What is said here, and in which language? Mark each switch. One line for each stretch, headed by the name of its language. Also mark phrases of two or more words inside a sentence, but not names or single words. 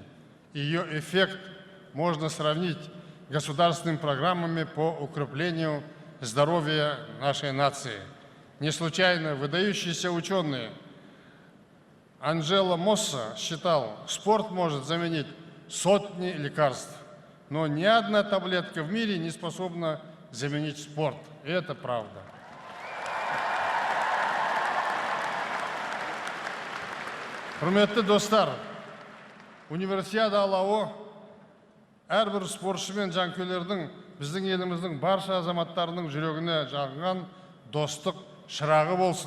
Russian: Ее эффект можно сравнить с государственными программами по укреплению здоровья нашей нации. Не случайно выдающиеся ученые Анджело Мосса считал, спорт может заменить сотни лекарств, но ни одна таблетка в мире не способна заменить спорт. И это правда.
Kazakh: Құрметті достар, универсиада алауы әрбір спортшы мен жанкүйерлердің, біздің еліміздің барша азаматтарының жүрегіне жағылған достық шырағы болсын.